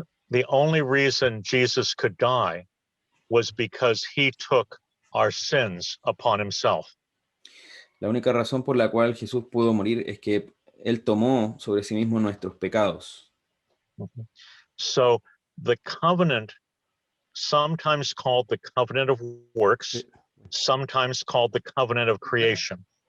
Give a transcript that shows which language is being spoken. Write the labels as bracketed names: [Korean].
[English] The only reason Jesus could die was because he took our sins upon himself. [Spanish] La única razón por la cual Jesús pudo morir es que él tomó sobre sí mismo nuestros pecados. [English] So the covenant, sometimes called the covenant of works, sometimes called the covenant of creation.